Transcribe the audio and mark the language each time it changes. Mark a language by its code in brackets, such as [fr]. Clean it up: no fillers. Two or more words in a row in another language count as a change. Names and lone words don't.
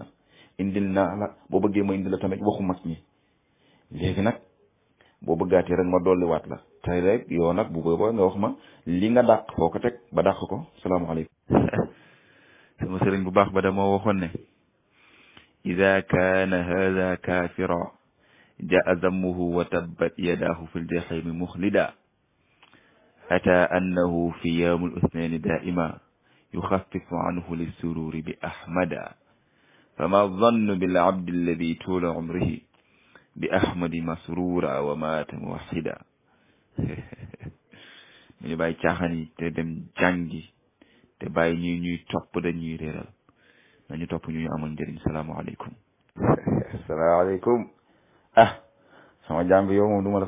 [wo] indil naa la boo bëggee ma indil la tamit waxu mag ñi léegi nag boo bëggaatee rek ma dolliwaat la tey rek yow nag bu boobaa nga wax ma li nga dàq foo ko teg ba dàq ko salaamaaleykum sama sëriñ bu baax ba dama waxoon ne [ar] إذا كان هذا كافرا جاء ذمه وتبت يداه في الجحيم مخلدا أتى أنه في يوم الاثنين دائما يخفف عنه للسرور بأحمدا فما الظن بالعبد الذي طول عمره بأحمد مسرورا ومات موحدا [wo] ñu bàyyi caaxaan yi te dem jàngi te bàyyi ñuy topp dañuy réeral nañu topp ñu amal njëriñ salaamaaleykum asalaamaaleykum sama jàmbi yow moom du ma la